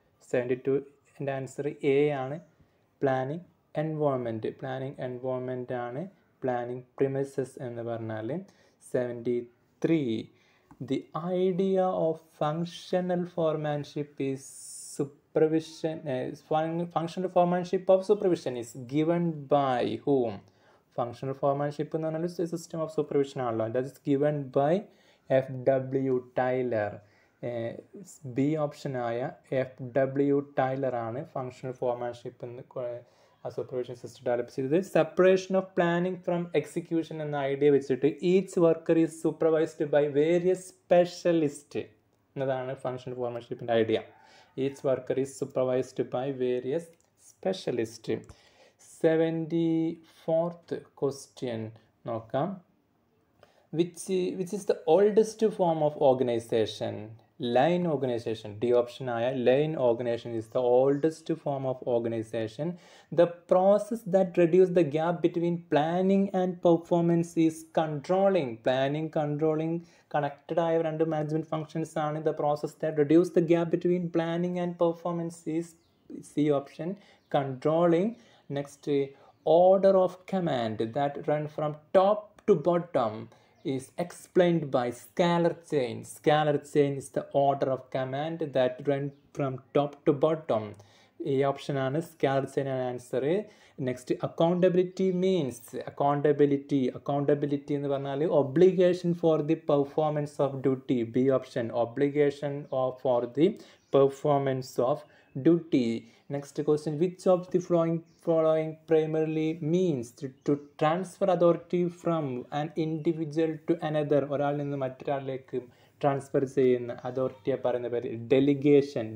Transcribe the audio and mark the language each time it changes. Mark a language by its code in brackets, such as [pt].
[ml] 72ൻ്റെ answer A ആണ്, planning environment. Planning environment ആണ് planning premises എന്ന് പറഞ്ഞാൽ. [en] 73, the idea of functional foremanship is supervision. Functional foremanship of supervision is given by whom? [ml] Functional foremanship എന്ന് പറഞ്ഞാൽ system of supervision ആണല്ലോ. [en] that is given by [ml] FW Taylor. B ഓപ്ഷനായ FW Taylor ആണ് functional foremanship എന്ന് supervision system develop ചെയ്തത്. Separation of planning from execution എന്ന idea വെച്ചിട്ട് [en] each worker is supervised by various specialist [ml] എന്നതാണ് functional ഫോർമാൻഷിപ്പിൻ്റെ idea. [en] Each worker is supervised by various specialists. 74th question നോക്കാം. Which is the oldest form of organization? Line organization. D option ആയ line organization is the oldest form of organization. The process that reduces the gap between planning and performance is controlling. [ml] Planning, controlling connected ആയ രണ്ട് management functions ആണ്. [en] The process that reduces the gap between planning and performance is C option, controlling. Next, order of command that run from top to bottom is explained by scalar chain. Scalar chain is the order of command that run from top to bottom. A option ആണ് scalar chain ആണ് answer. Next, accountability means accountability [ml] എന്ന് പറഞ്ഞാൽ [en] obligation for the performance of duty. B option, obligation for the performance of duty. Next question, which of the following primarily means to transfer authority from an individual to another? [ml] ഒരാളിൽ നിന്ന് മറ്റൊരാളിലേക്ക് transfer ചെയ്യുന്ന അതോറിറ്റിയെ പറയുന്ന പേര് delegation.